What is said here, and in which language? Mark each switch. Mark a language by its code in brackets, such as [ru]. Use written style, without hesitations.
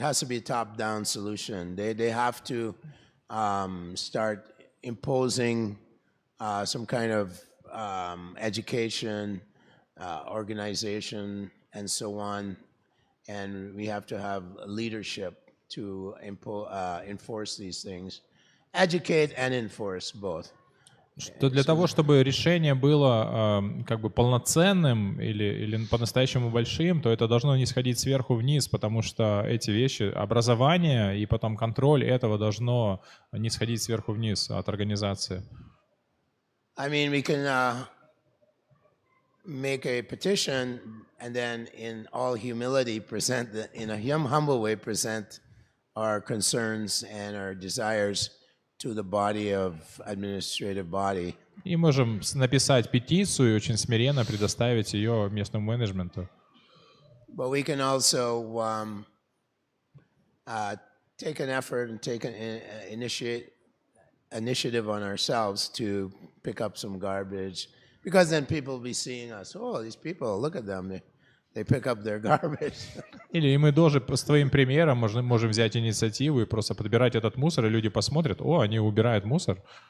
[en] It has to be a top-down solution. They have to start imposing some kind of education, organization, and so on. And we have to have leadership to enforce these things. Educate and enforce both. [ru] Что для того, чтобы решение было полноценным или по-настоящему большим, то это должно не сходить сверху вниз, потому что эти вещи, образование и потом контроль этого должно не сходить сверху вниз от организации. [en] I mean, we can make a petition and then in all humility in a humble way present our concerns and our desires to the body of administrative body. [ru] И можем написать петицию и очень смиренно предоставить ее местному менеджменту. [en] But we can also take an effort and take an initiative on ourselves to pick up some garbage, because then people will be seeing us. Oh, these people, look at them. They pick up their garbage. [ru] Или мы тоже с твоим примером можем взять инициативу и просто подбирать этот мусор, и люди посмотрят, о, они убирают мусор.